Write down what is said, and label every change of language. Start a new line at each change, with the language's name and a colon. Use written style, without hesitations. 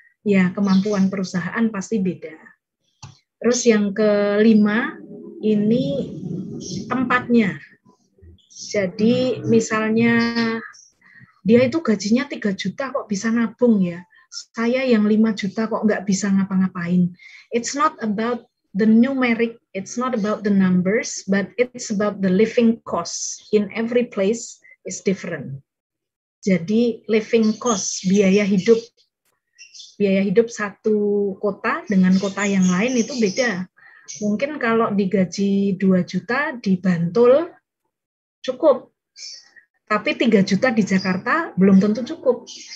Indonesian: Ya, kemampuan perusahaan pasti beda. Terus yang kelima, ini tempatnya. Jadi misalnya dia itu gajinya 3 juta kok bisa nabung ya. Saya yang 5 juta kok nggak bisa ngapa-ngapain.
English: It's not about the numeric, it's not about the numbers, but it's about the living cost. In every place is different.
Indonesian: Jadi living cost, biaya hidup satu kota dengan kota yang lain itu beda. Mungkin kalau digaji 2 juta di Bantul cukup, tapi 3 juta di Jakarta belum tentu cukup.